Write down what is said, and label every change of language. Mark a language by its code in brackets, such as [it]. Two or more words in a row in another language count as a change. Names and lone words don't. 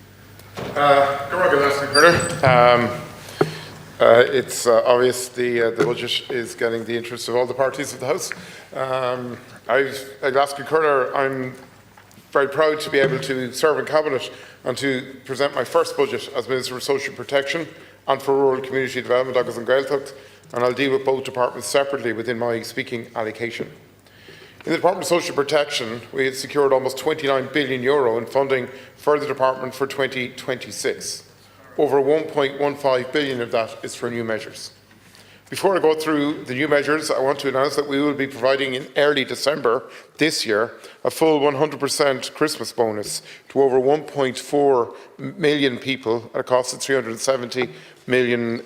[en] It's obvious the budget is getting the interest of all the parties of the House. I'm very proud to be able to serve in Cabinet and to present my first budget as Minister for Social Protection and for Rural Community Development [ga] agus an Gaeltacht, [en] and I'll deal with both departments separately within my speaking allocation. In the Department of Social Protection, we have secured almost €29 billion in funding for the department for 2026. Over 1.15 billion of that is for new measures. Before I go through the new measures, I want to announce that we will be providing in early December this year a full 100% Christmas bonus to over 1.4 million people at a cost of €370 million.